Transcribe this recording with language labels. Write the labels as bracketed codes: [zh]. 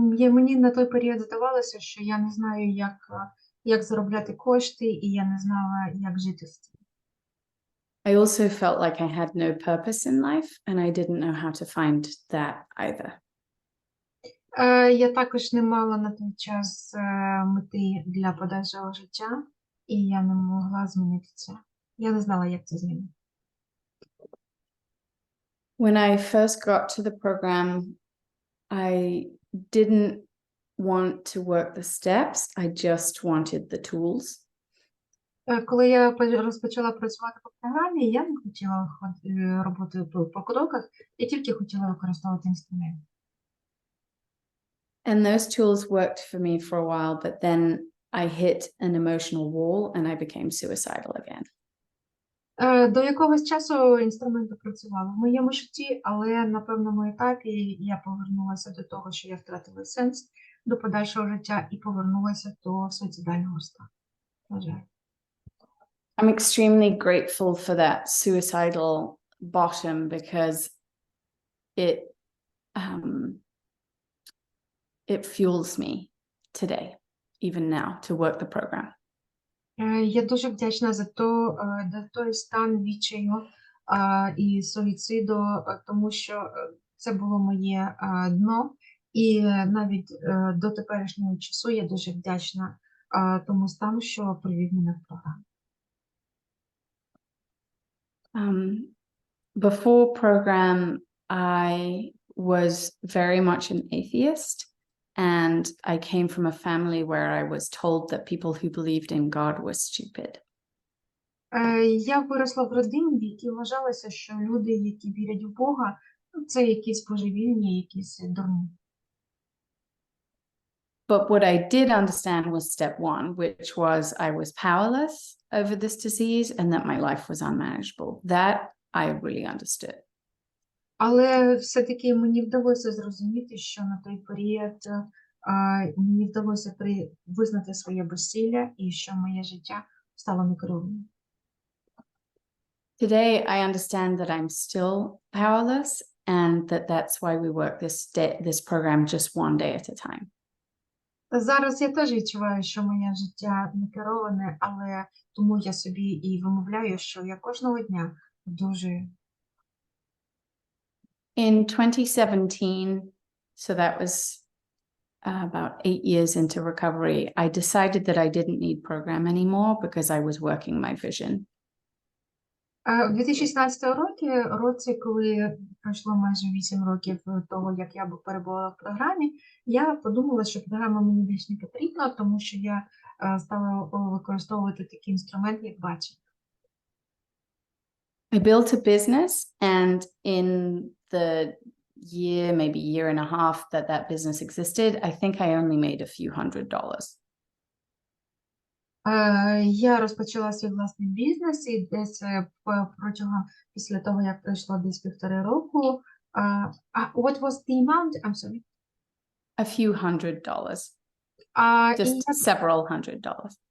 [uk] Мені на той період здавалося, що я не знаю, як заробляти кошти, і я не знала, як жити з цим. [en] I also felt like I had no purpose in life and I didn't know how to find that either. [uk] Я також не мала на той час мети для подальшого життя, і я не могла змінити це. Я не знала, як це змінити. [en] When I first got to the program, I didn't want to work the steps. I just wanted the tools. [uk] Коли я розпочала працювати по програмі, я не хотіла робити по кроках, я тільки хотіла використовувати інструмент. [en] And those tools worked for me for a while, but then I hit an emotional wall and I became suicidal again. [uk] До якогось часу інструменти працювали в моєму житті, але на певному етапі я повернулася до того, що я втратила сенс до подальшого життя і повернулася до суїцидального стану. На жаль. [en] I'm extremely grateful for that suicidal bottom because it fuels me today, even now, to work the program. [uk] Я дуже вдячна за той стан відчаю і суїциду, тому що це було моє дно, і навіть до теперішнього часу я дуже вдячна тому стану, що привів мене в програму. [en] Before program, I was very much an atheist, and I came from a family where I was told that people who believed in God were stupid. [uk] Я виросла в родині, в якій вважалося, що люди, які вірять в Бога, це якісь божевільні, якісь дурні. [en] But what I did understand was step one, which was I was powerless over this disease and that my life was unmanageable. That I really understood. [uk] Але все-таки мені вдалося зрозуміти, що на той період мені вдалося визнати своє безсилля і що моє життя стало некерованим. [en] Today I understand that I'm still powerless and that's why we work this program just one day at a time. [uk] Зараз я теж відчуваю, що моє життя не кероване, але тому я собі і вимовляю, що я кожного дня одужую. [en] In 2017, so that was about 8 years into recovery, I decided that I didn't need program anymore because I was working my vision. [uk] У 2016 році, коли пройшло майже 8 років того, як я перебувала в програмі, я подумала, що програма мені більш не потрібна, тому що я стала використовувати такий інструмент, як бачення. [en] I built a business, and in the year, maybe year and a half that business existed, I think I only made a few $100s. [uk] Я розпочала свій власний бізнес, і десь протягом після того, як пройшло десь 1,5 року, [en] what was the amount? I'm sorry. A few $100s. Just several $100s.